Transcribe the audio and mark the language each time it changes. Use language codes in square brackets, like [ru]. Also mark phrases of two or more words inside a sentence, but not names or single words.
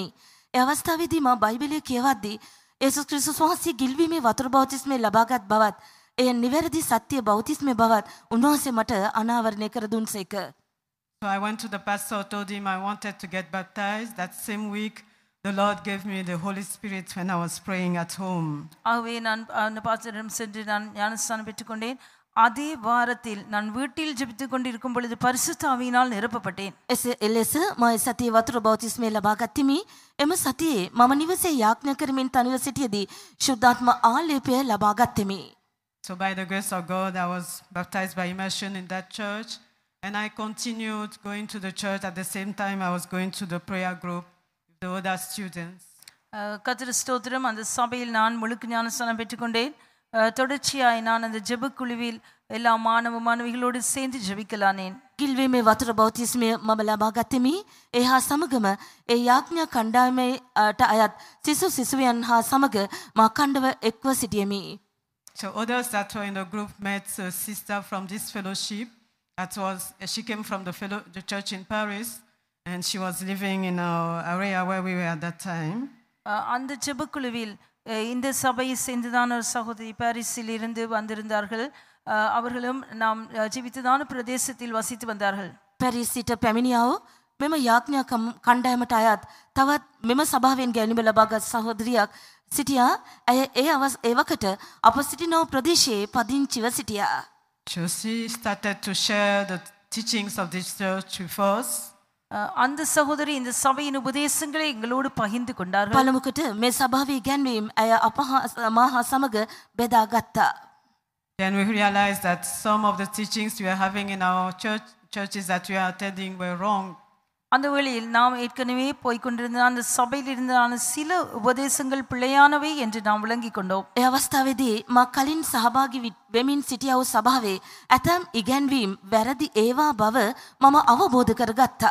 [si] ඒ අවස්ථාවේදී මා බයිබලය කියවද්දී යේසුස් ක්‍රිස්තුස් වහන්සේ ගිල්වීමේ වතුරු බෞතිස්මය ලබාගත් බවත් එය නිවැරදි සත්‍ය බෞතිස්මය බවත් උන්වහන්සේ මට අනාවරණය කර දුන්සේක. [en] So I went to the pastor, told him I wanted to get baptized. That same week, the Lord gave me the Holy Spirit when I was praying at home. [ta] ஆகவே நான் அந்த பாஸ்டரிடம் சென்று நான் ஞானஸ்நானம் பெற்றுக்கொண்டேன். அதே வாரத்தில் நான் வீட்டில் ஜெபித்துக் கொண்டிருக்கும் பொழுது பரிசுத்த ஆவியினால் நிரப்பப்பட்டேன். [si] එලෙස මා සතියේ වතුර බෞතිස්මය ලබා ගත්ෙමි. එම සතියේ මම නිවසේ යාඥා කරමින් තනිව සිටියේදී ශුද්ධාත්ම ආලේපය ලබා ගත්ෙමි. [en] So by the grace of God, I was baptized by immersion in that church, and I continued going to the church. At the same time, I was going to the prayer group with the other students. [ta] கர்த்தர் ஸ்தோத்திரம். அந்த சபையில் நான் முழுக்க ஞானஸ்நானம் பெற்றுக்கொண்டேன். தொடர்ச்சியாய் நான் அந்த ஜெப குழுவில் எல்லா மாணவ மாணவிகளோடு சேர்ந்து ஜெபிக்கலானேன். [si] ගිල්වීමේ වතුර බෞතිස්මය මම ලබා ගත්ෙමි. ඒ හා සමගම ඒ යාඥා කණ්ඩායමට අයත් සිසු සිසුවියන් හා සමග මා කණ්ඩව එක්ව සිටියෙමි. [en] So others that were in the group met a sister from this fellowship. She came from the church in Paris, and she was living in our area where we were at that time. [ta] அந்த ஜெப குழுவில் இந்த சபையை சேர்ந்துதான் ஒரு சகோதரி பாரிஸில் இருந்து வந்திருந்தார்கள். அவர்களும் நாம் ஜீவித்ததான பிரதேசத்தில் வசித்து வந்தார்கள். [si] පැරිස් සිට පැමිණියාව මෙම යාඥා කණ්ඩායමට අයත් තවත් මෙම සභාවෙන් ගැනීම ලබාගත් සහෝදරියක් සිටියා. ඇය ඒ වකට අප සිටිනව ප්‍රදේශයේ පදිංචිව සිටියා. [en] So she started to share the teachings of this church with us. [ta] அந்த சகோதரி இந்த சபையின் உபதேசங்களை எங்களோடு பகிர்ந்து கொண்டார்கள். [si] පළමුකට මේ සභාවේ ඉගැන්වීම් ඇය අප මා හා සමග බෙදා ගත්තා. [en] Then we realized that some of the teachings we are having in our churches that we are attending were wrong. [ta] அந்த வேளையில் நாம் ஏற்கனவே போய்கொண்டிருந்த அந்த சபையில் இருந்த சில உபதேசங்கள் பிழையானவை என்று நாம் விளங்கிக் கொண்டோம். [si] ඒ අවස්ථාවේදී මා කලින් සහභාගී වෙමින් සිටියා වූ සභාවේ ඇතම් ඉගැන්වීම් වැරදි ඒවා බව මම අවබෝධ කරගත්තා.